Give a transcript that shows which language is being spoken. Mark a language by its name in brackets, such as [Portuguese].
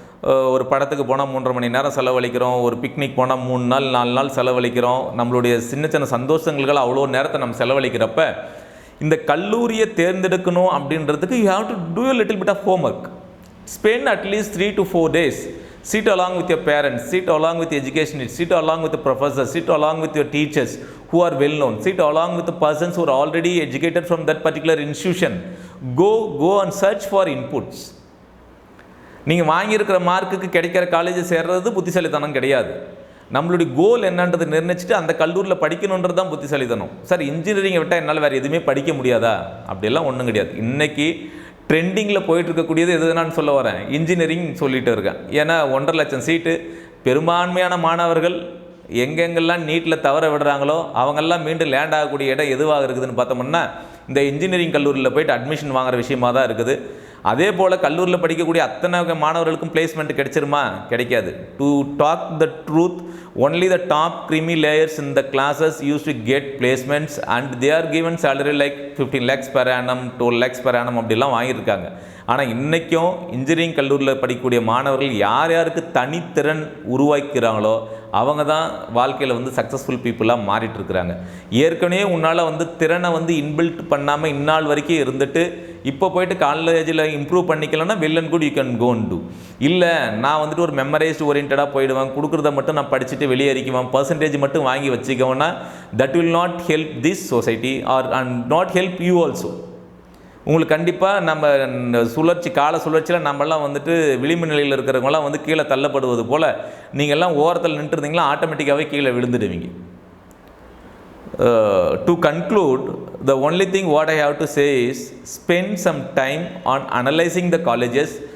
[Tamil] ஒரு படத்துக்கு போனால் 3.5 மணி நேரம் செலவழிக்கிறோம், ஒரு பிக்னிக் போனால் 3 நாள் 4 நாள் செலவழிக்கிறோம். நம்மளுடைய சின்ன சின்ன சந்தோஷங்களுக்கு அவ்வளோ நேரத்தை நம்ம செலவழிக்கிறப்ப இந்த கல்லூரியை தேர்ந்தெடுக்கணும் அப்படின்றதுக்கு [English] You have to do a little bit of homework. Spend at least 3 to 4 days. Sit along with your parents, sit along with the educationists, sit along with the professors, sit along with your teachers who are well known, sit along with the persons who are already educated from that particular institution. Go and search for inputs. [Tamil] நீங்கள் வாங்கியிருக்கிற மார்க்குக்கு கிடைக்கிற காலேஜை சேர்றது புத்திசாலித்தனம் கிடையாது. நம்மளுடைய கோல் என்னன்றது நிர்ணயிச்சுட்டு அந்த கல்லூரியில் படிக்கணுன்றது தான் புத்திசாலித்தனம். சார் இன்ஜினியரிங்கை விட்டால் என்னால் வேறு எதுவுமே படிக்க முடியாதா? அப்படியெல்லாம் ஒன்றும் கிடையாது. இன்றைக்கி ட்ரெண்டிங்கில் போயிட்டு இருக்கக்கூடியது எது நான் சொல்ல வரேன், இன்ஜினியரிங் சொல்லிட்டு இருக்கேன். ஏன்னா 1.5 லட்சம் சீட்டு, பெரும்பான்மையான மாணவர்கள் எங்கெங்கெல்லாம் நீட்டில் தவற விடுறாங்களோ அவங்கெல்லாம் மீண்டும் லேண்ட் ஆகக்கூடிய இடம் எதுவாக இருக்குதுன்னு பார்த்தோம்னா இந்த இன்ஜினியரிங் கல்லூரியில் போய்ட்டு அட்மிஷன் வாங்குகிற விஷயமாக தான் இருக்குது. அதே போல் கல்லூரியில் படிக்கக்கூடிய அத்தனை மாணவர்களுக்கும் பிளேஸ்மெண்ட் கிடைச்சிருமா? கிடைக்காது. [English] to talk the truth, only the top creamy layers in the classes used to get placements and they are given salary like 15 lakhs per annum, 12 lakhs per annum [Tamil] அப்படிலாம் வாங்கியிருக்காங்க. ஆனால் இன்றைக்கும் இன்ஜினியரிங் கல்லூரியில் படிக்கக்கூடிய மாணவர்கள் யார் யாருக்கு தனித்திறன் உருவாக்கிறாங்களோ அவங்க தான் வாழ்க்கையில் வந்து சக்ஸஸ்ஃபுல் பீப்புளாக மாறிட்டு இருக்கிறாங்க. ஏற்கனவே உன்னால் வந்து திறனை வந்து இன்பில்ட் பண்ணாமல் இந்நாள் வரைக்கும் இருந்துட்டு இப்போ போய்ட்டு காலேஜில் improve பண்ணிக்கலன்னா [English] Well and good you can go and do. [Tamil] இல்லை நான் வந்துட்டு ஒரு மெமரைஸ்ட் ஓரியன்டாக போயிடுவேன், கொடுக்குறத மட்டும் நான் படிச்சுட்டு வெளியே அறிக்குவேன், பர்சன்டேஜ் மட்டும் வாங்கி வச்சுக்கோன்னா [English] That will not help this society or and not help you also. [Tamil] உங்களுக்கு கண்டிப்பாக நம்ம கால சுழற்சியில் நம்மலாம் வந்துட்டு விளிம்பு நிலையில் இருக்கிறவங்களாம் வந்து கீழே தள்ளப்படுவது போல் நீங்கள்லாம் ஓரத்தில் நின்றுருந்தீங்களா ஆட்டோமேட்டிக்காகவே கீழே விழுந்துடுவீங்க. [English] To conclude, the only thing what I have to say is spend some time on analyzing the colleges.